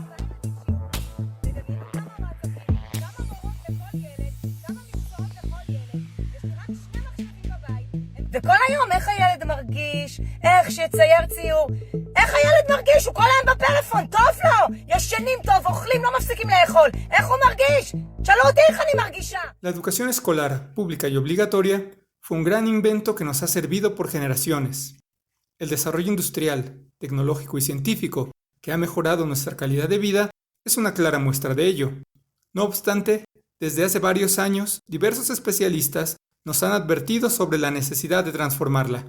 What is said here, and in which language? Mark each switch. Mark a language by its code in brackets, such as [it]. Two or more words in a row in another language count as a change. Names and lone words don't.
[he] וכל היום איך הילד מרגיש, איך שיצייר ציור, איך הילד מרגיש, הוא כל היום בפלאפון, טוב לו, ישנים טוב, אוכלים, לא מפסיקים לאכול, איך הוא מרגיש? שאלו אותי איך אני מרגישה. [es] La educación escolar, pública y obligatoria, fue un gran invento que nos ha servido por generaciones. El desarrollo industrial, tecnológico y científico, que ha mejorado nuestra calidad de vida, es una clara muestra de ello. No obstante, desde hace varios años, diversos especialistas nos han advertido sobre la necesidad de transformarla.